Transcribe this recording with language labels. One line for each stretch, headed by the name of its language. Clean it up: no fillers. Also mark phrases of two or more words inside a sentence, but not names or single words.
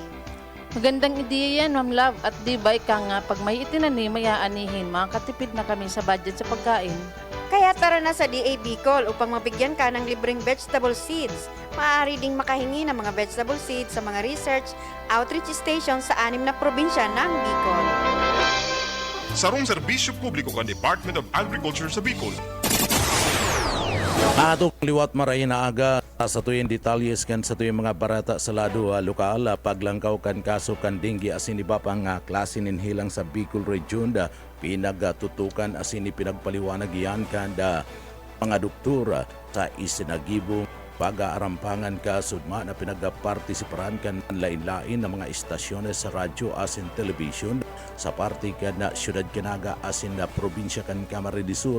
Filipino: Magandang ideya yan, Ma'am Love. At di ba ika nga, pag may itinanim, may aanihin, makakatipid na kami sa budget sa pagkain. Kaya tara na sa DA Bicol upang mabigyan ka ng libreng
English: vegetable seeds.
Filipino: Maaari ding makahingi ng mga
English: vegetable seeds
Filipino: sa mga
English: research outreach stations
Filipino: sa 6 na probinsya ng Bicol.
Bikol: Sarong serbisyo publiko kan Department of Agriculture sa Bicol. Ato liwat maray na aga sa tuyong detalyes kan sa tuyong mga barata sa lado lokal, paglangkaw kan kaso kan dengue asin iba pang klase ninhilang sa Bicol Region da pinagtutukan asin pinagpaliwanag yan kan da mga doktor sa isinagibong pag-aarampangan ka sudma na pinagpartisiparan kan lain-lain ng mga istasyones sa radyo asin television sa parte kan na siyudad Kinaga asin na probinsya kan Camarines Sur.